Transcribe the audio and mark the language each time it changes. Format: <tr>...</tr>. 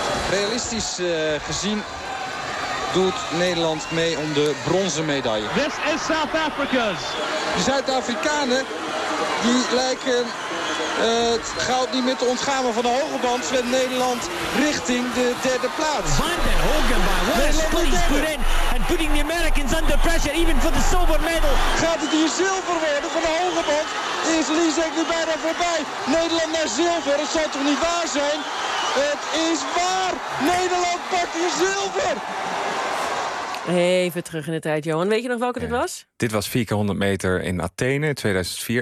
<nl>Realistisch gezien doet Nederland mee om de bronzen medaille.</nl> <en>This is South Africa's.</en> <nl>De Zuid-Afrikanen die lijken het goud niet meer te ontgaan van de hoge band. Zwemt Nederland richting de derde plaats.</nl> <en>Van den Hogeband, and putting the Americans under pressure, even for the silver medal.</en> <nl>Gaat het hier zilver worden van de hoge band? Is Lisek nu bijna voorbij? Nederland naar zilver, dat zou toch niet waar zijn? Het is waar! Nederland pakt hier zilver! Even terug in de tijd, Johan. Weet je nog welke dit was? Dit was 4x100 meter in Athene, 2004.</nl>